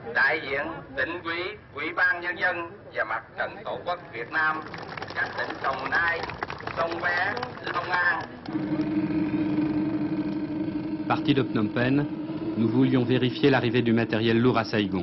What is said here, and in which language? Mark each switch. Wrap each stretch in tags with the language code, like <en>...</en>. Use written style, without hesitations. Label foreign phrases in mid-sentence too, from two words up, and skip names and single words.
<vi>đại diện tỉnh ủy, Ủy ban Nhân dân và Mặt trận Tổ quốc Việt Nam, các tỉnh Đồng Nai, Sông Bé, Long An.</vi> <fr>Parti de Phnom Penh, nous voulions vérifier l'arrivée du matériel lourd à Saïgon.</fr>